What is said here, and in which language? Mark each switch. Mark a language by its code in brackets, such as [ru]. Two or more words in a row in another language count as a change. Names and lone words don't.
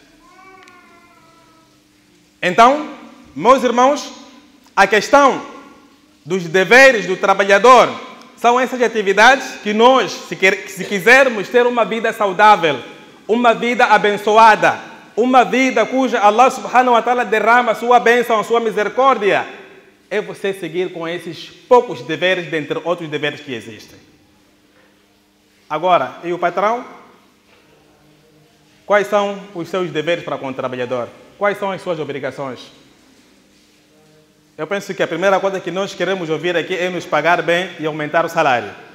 [pt] Então, meus irmãos, a questão dos deveres do trabalhador são essas atividades que nós, se quisermos ter uma vida saudável, uma vida abençoada, uma vida cuja [ar] Allah subhanahu wa ta'ala [pt] derrama a sua bênção, a sua misericórdia, é você seguir com esses poucos deveres, dentre outros deveres que existem. Agora, e o patrão? Quais são os seus deveres para com o trabalhador? Quais são as suas obrigações? Eu penso que a primeira coisa que nós queremos ouvir aqui é nos pagar bem e aumentar o salário.